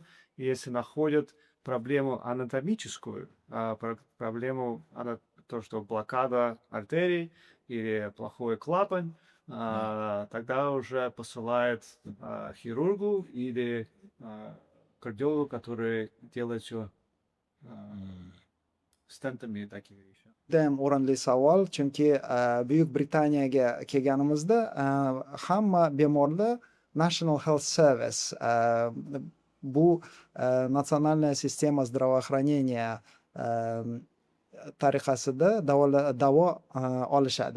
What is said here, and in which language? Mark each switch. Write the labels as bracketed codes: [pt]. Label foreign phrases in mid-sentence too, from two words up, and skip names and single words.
[ru] И если находят проблему анатомическую, проблему, то, что блокада артерий или плохой клапан, тогда уже посылает хирургу или кардиологу, который делает все stentами такие вещи. [uz] Judayam o'rinli savol, chunki Buyuk Britaniyaga kelganimizda hamma bemorlar National Health Service, bu [ru] национальная система здравоохранения [uz] tariqasida davo olishadi.